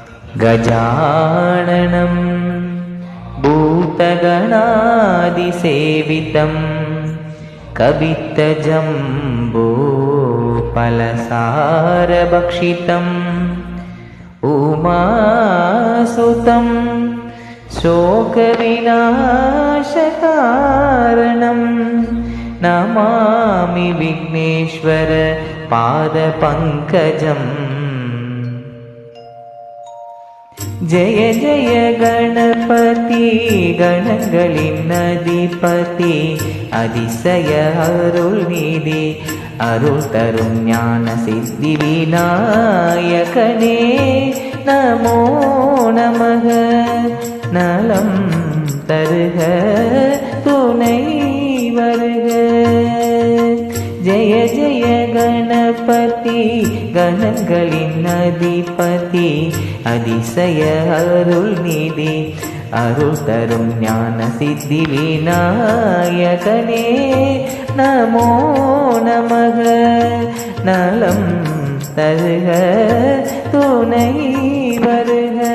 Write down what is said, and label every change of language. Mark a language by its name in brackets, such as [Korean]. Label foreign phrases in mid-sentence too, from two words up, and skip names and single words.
[Sanskrit] गजाननं भूतगणादिसेवितं कवित्तजम्बूफलसारभक्षितम् उमासुतं शोकविनाशकारणं नमामि विघ्नेश्वर पादपङ्कजम्। जय जय गणपति [Tamil] गणங்களின் அதிபதி அதிசய அருள்நிதி அருள் தரும் ஞான சித்தி விநாயகனே நமோ நமக நலம் தருக துணை வருக। [Sanskrit] जय जय गणपति [Tamil] गणங்களின் அதிபதி அதிசய அருள்நிதி அருள் தரும் ஞான சித்தி விநாயகனே நமோ நமக நலம் தருக துணை வருக।